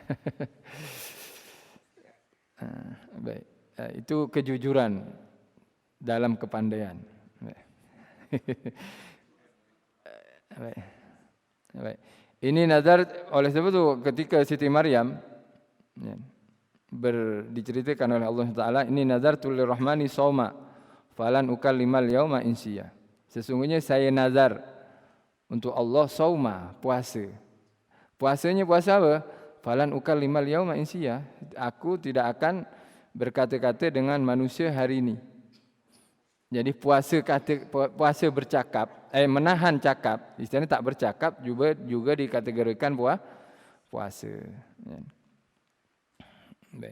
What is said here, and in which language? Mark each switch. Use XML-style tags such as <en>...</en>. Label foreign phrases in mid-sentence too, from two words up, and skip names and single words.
<ms>Baik. Itu kejujuran. dalam kepandaian. Baik. Baik. Ini nazar oleh sebab itu ketika Siti Maryam ya, diceritakan oleh Allah Taala, ini</ms> <ar>نذرت للرحمن صوما فلن أكلم اليوم إنسيا.</ar> <ms>Sesungguhnya saya nazar untuk Allah shauma, puasa. Puasanya puasa apa?</ms> <ar>فلن أكلم اليوم إنسيا.</ar> <ms>Aku tidak akan berkata-kata dengan manusia hari ini. Jadi puasa bercakap, menahan cakap, istilahnya tak bercakap juga dikategorikan puasa. Ya. Baik.</ms>